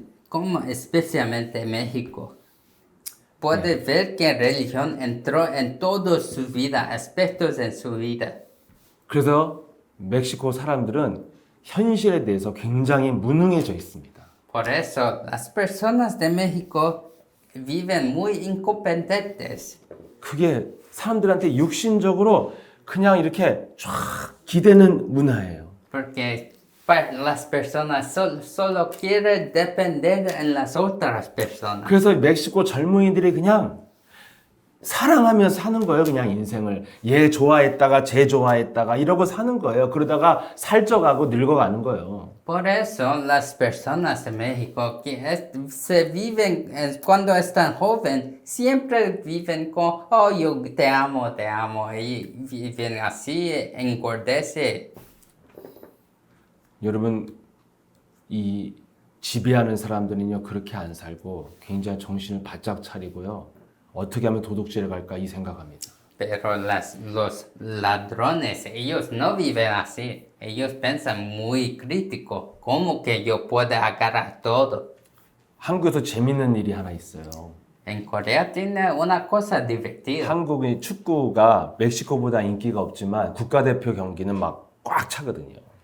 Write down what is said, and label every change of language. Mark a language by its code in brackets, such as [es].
[es] Como especialmente México, puede ver que religión entró en toda su vida, aspectos en su vida. [ko] 그래서 멕시코 사람들은 현실에 대해서 굉장히 무능해져 있습니다. [es] Por eso, las personas de México viven muy incompetentes. [ko] 그게 사람들한테 육신적으로 그냥 이렇게 쫙 기대는 문화예요. [es] Porque las personas solo quieren depender en las otras personas. [ko] 그래서 멕시코 젊은이들이 그냥 사랑하며 사는 거예요. 그냥 인생을. 얘 좋아했다가 쟤 좋아했다가 이러고 사는 거예요. 그러다가 살쪄가고 늙어가는 거예요. [es] Por eso las personas de México se viven, cuando están jóvenes, siempre viven con, oh, yo te amo, y viven así, engordece. [ko] 여러분, 이 지배하는 사람들은요, 그렇게 안 살고 굉장히 정신을 바짝 차리고요. 어떻게 하면 도둑질을 갈까 이 생각합니다. [es] Pero los ladrones, ellos no viven así. Ellos piensan muy crítico. ¿Cómo que yo puedo agarrar todo? [ko] 한국에서 재밌는 일이 하나 있어요. [es] En Corea tiene una cosa divertida. [ko] 한국의 축구가 멕시코보다 인기가 없지만 국가대표 경기는 막 꽉 차거든요.